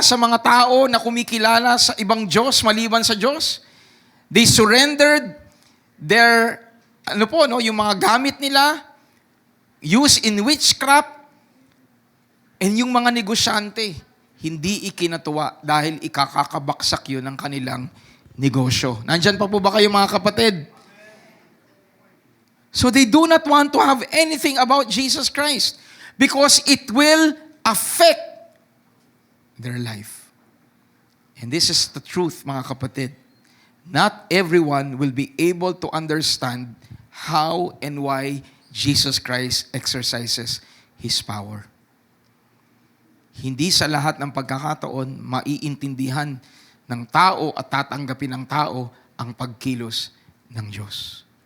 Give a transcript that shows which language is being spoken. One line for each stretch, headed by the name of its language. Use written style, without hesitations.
Filipino: Sa mga tao na kumikilala sa ibang Diyos maliban sa Diyos, they surrendered their, yung mga gamit nila, used in witchcraft, and yung mga negosyante, hindi ikinatuwa dahil ikakakabaksak yun ng kanilang negosyo. Nandyan pa po ba kayo mga kapatid?
English: So they do not want to have anything about Jesus Christ because it will affect their life. And this is the truth, mga kapatid. Not everyone will be able to understand how and why Jesus Christ exercises His power.
Filipino: Hindi sa lahat ng pagkakataon maiintindihan ng tao at tatanggapin ng tao ang pagkilos ng Diyos.